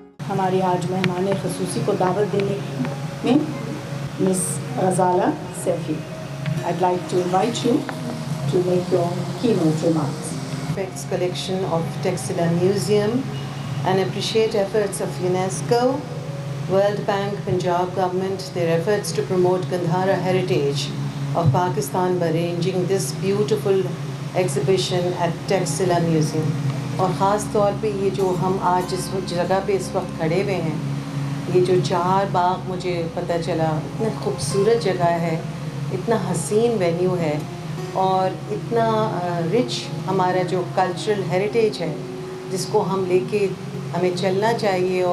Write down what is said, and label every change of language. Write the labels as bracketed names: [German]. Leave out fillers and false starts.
[Urdu] ہماری آج مہمان خصوصی کو دعوت دینے میں مس Ghazala Saifi. [English] I'd like to invite you to make your keynote remarks. Collection of Taxila Museum and appreciate efforts of UNESCO, World Bank, Punjab government, their efforts to promote Gandhara heritage of Pakistan by arranging this beautiful exhibition at Taxila Museum. [Urdu] اور خاص طور پہ یہ جو ہم آج جس جگہ پہ اس وقت کھڑے ہوئے ہیں، یہ جو 4 باغ مجھے پتہ چلا، اتنا خوبصورت جگہ ہے، اتنا حسین وینیو ہے اور اتنا رچ ہمارا جو کلچرل ہیریٹیج ہے جس کو ہم لے کے ہمیں چلنا چاہیے.